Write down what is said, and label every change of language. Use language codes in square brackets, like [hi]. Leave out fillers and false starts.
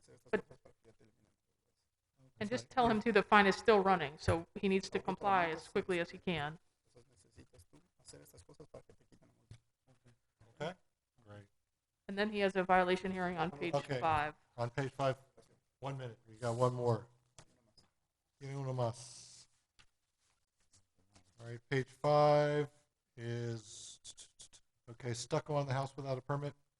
[en] But- And just tell him too, the fine is still running, so he needs to comply as quickly as he can. [es] Necesitas tú hacer estas cosas para que te quiten la multa. [en] Okay? Great. And then he has a violation hearing on page Okay. 5. On page 5, 1 minute, we got one more. [es] Tiene uno más. [en] All right, page 5 is, okay, stucco on the house without a permit.